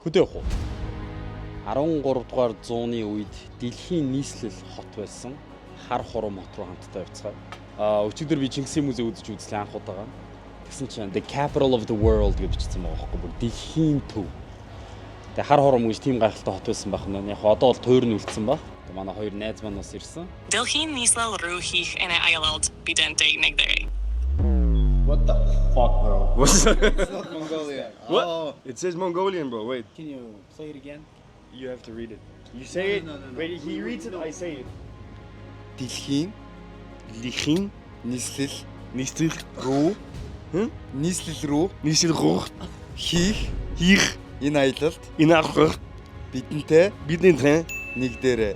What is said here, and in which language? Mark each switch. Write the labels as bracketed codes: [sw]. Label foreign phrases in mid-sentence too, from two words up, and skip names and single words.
[mn] Хөдөө явах уу? 13 дугаар зууны үед дэлхийн нийслэл хот байсан хар хором хот руу хамтдаа явцгаая. Өчигдөр би Чингисийн музей үзэж үзлээ анх удаага. Тэгсэн чинь [en] the capital of the world [mn] гэж бичсэн байгаа байхгүй бүр дэлхийн төв. Тэгээ хар хором гэж тийм гайхалтай хот байсан байх нь. Яг одоо бол тойр нь үлдсэн баг. Манай хоёр найз маань бас ирсэн. Дэлхийн нийслэл руу хийх энэ аялалд бидэн нэг дээр. [en] What the fuck, bro? What's that? It's not Mongolian. What? Oh. It says Mongolian, bro. Wait. Can you play it again? You have to read it. You say it. No. Wait, he reads it, I say it. [mn] Дэлхийн Lichin, нийслэл Nistir, Ro, нийслэл рүү Nistil Ro, хийх Hier, энэ аялалд Inachor, бидэнтэй Bidin Train, нэг дээрээ.